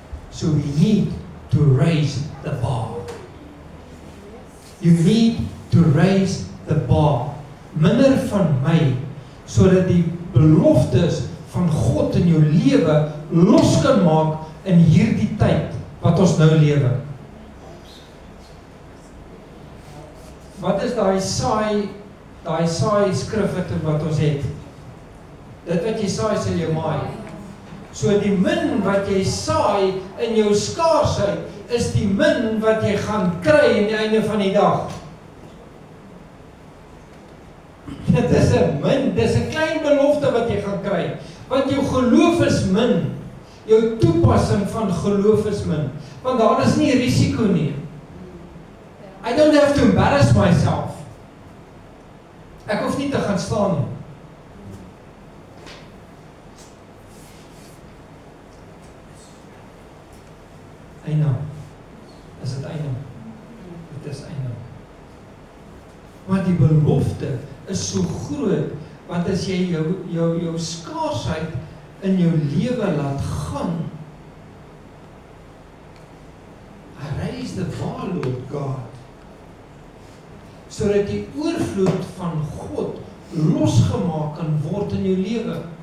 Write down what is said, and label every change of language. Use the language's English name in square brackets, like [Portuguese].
[English] So we need to raise the bar. You need to raise the bar. [Afrikaans] Minder van my, sodat die beloftes van God in jou lewe los kan maak in hierdie tyd wat ons nou lewe. Wat is daai saai skrif wat ons het? Dit wat jy saai sal jy maai. So die min wat jy saai in jou skaarsheid is die min wat jy gaan kry aan die einde van die dag. Dit is 'n min, dit is 'n klein belofte wat jy gaan kry. Want jou geloof is min. Jou toepassing van geloof is min. Want daar is nie risiko nie. [English] I don't have to embarrass myself. [Afrikaans] Ek hoef nie te gaan staan nie. Eina. Is dit eina? Dit is eina. Maar die belofte is so groot, want as jy jou skaarsheid in jou lewe laat gaan, [English] raise the bar, Lord God, [Afrikaans] sodat die oorvloed van God losgemaak kan word in jou lewe.